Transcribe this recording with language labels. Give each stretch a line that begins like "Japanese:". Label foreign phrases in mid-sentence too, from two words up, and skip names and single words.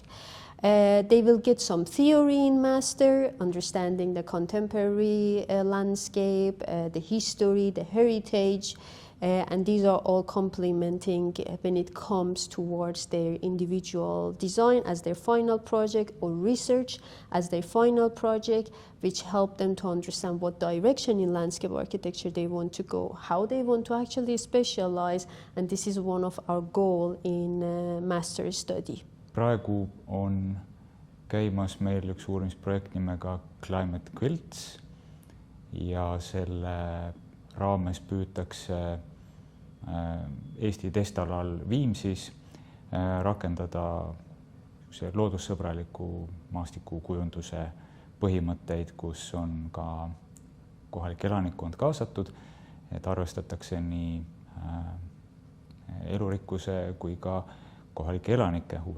English: They will get some theory in master, understanding the contemporary landscape, the history, the heritage, and these are all complementing when it comes towards their individual design as their final project, or research as their final project, which help them to understand what direction in landscape architecture they want to go, how they want to actually specialize, and this is one of our goal in master study.
Estonian: Praegu on käimas meil üks uurimisprojekt nimega Climate Quilts ja selle raames püütakse Eesti testalal Viimsis rakendada loodussõbraliku maastiku kujunduse põhimõtteid, kus on ka kohalik elanikkond kaasatud, et arvestatakse nii elurikkuse kui ka kohalike elanike huve.